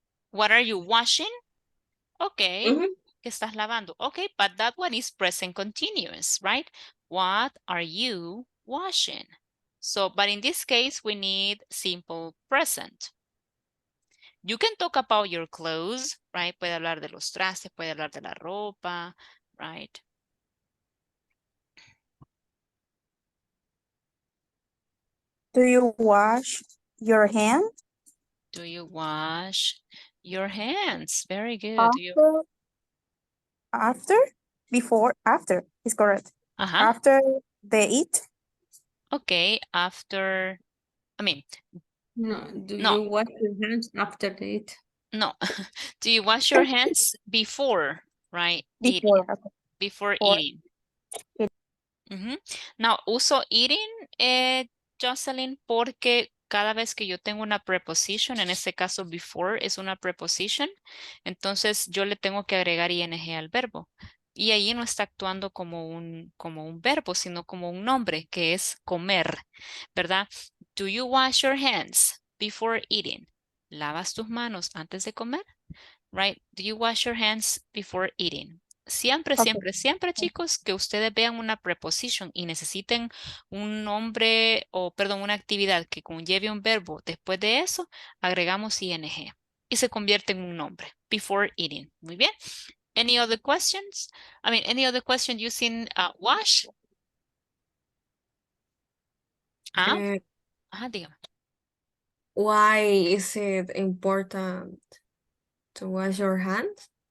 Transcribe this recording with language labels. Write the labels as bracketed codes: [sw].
[en] What are you washing? Okay. Mhm. [es] ¿Qué estás lavando? [en] Okay, but that one is present continuous, right? What are you washing? So, but in this case, we need simple present. You can talk about your clothes, right? [es] Puede hablar de los trastes, puede hablar de la ropa, right? [en] Do you wash your hands? Do you wash your hands? Very good. After? Before? After is correct. Uh-huh. After they eat? Okay, after, I mean, No, do No. you wash your hands after they eat? no. Do you wash your hands before, right? Eating. Before. Okay. Before Before. eating. [es] Now, uso eating, Jocelyn, porque cada vez que yo tengo una preposition, en este caso before es una preposition, entonces yo le tengo que agregar ing al verbo. Y ahí no está actuando como un verbo, sino como un nombre, que es comer, ¿verdad? [en] Do you wash your hands before eating? [es] ¿Lavas tus manos antes de comer? [en] Right? Do you wash your hands before eating? [es] Siempre, [en] Okay. [es] siempre, siempre, chicos, que ustedes vean una preposition y necesiten un nombre o, perdón, una actividad que conlleve un verbo, después de eso, agregamos ing y se convierte en un nombre. [en] Before eating. [es] Muy bien. [en] Any other questions? I mean, any other question using wash? [es] Dígame. [en] Why is it important to wash your hands?